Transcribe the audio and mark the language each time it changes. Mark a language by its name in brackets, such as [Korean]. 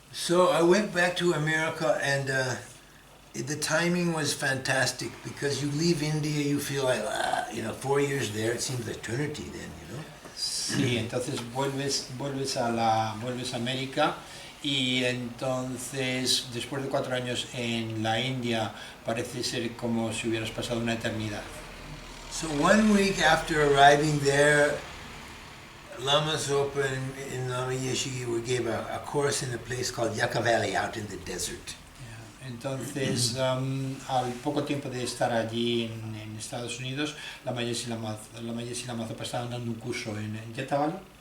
[English] So I went back to America and the timing was fantastic because you leave India, you feel like, 4 years there, it seems eternity then, you know. [Spanish] Sí, entonces vuelves a América y entonces después de 4 años en la India parece ser como si hubieras pasado una eternidad. [English] So 1 week after arriving there, Lama Zopa and Lama Yeshe gave a course in a place called Yucca Valley out in the desert. [Spanish] Entonces, al poco tiempo de estar allí en Estados Unidos, Lama Yeshe y Lama Zopa estaban dando un curso en Yucca Valley.